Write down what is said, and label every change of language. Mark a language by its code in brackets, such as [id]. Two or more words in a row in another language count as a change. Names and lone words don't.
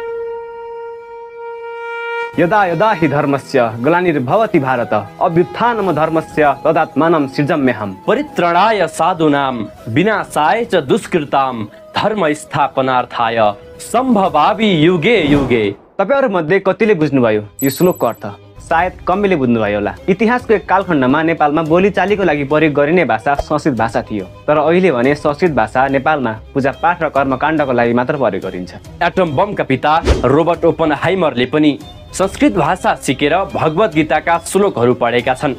[sa] यदा यदा हि धर्मस्य ग्लानिर्भवति भारत अभ्युत्थानम धर्मस्य तदात्मानं सृजाम्यहम्। परित्राणाय साधूनां विनाशाय च दुष्कृतां धर्म स्थापनार्थाय सम्भवामि युगे युगे। [ne] तपाईहरु मध्ये कतिले बुझ्नुभयो यो श्लोकको अर्थ? सायद कमैले बुझ्नुभयो होला। इतिहासको एक कालखण्डमा नेपालमा बोलीचालीको लागि प्रयोग गरिने भाषा संस्कृत भाषा थियो। तर अहिले भने संस्कृत भाषा नेपालमा पूजापाठ र कर्मकाण्डको लागि मात्र प्रयोग गरिन्छ। एटम बमका पिता रोबर्ट ओपनहाइमरले पनि संस्कृत भाषा सिकेर भगवत गीताका श्लोकहरू पढेका छन्।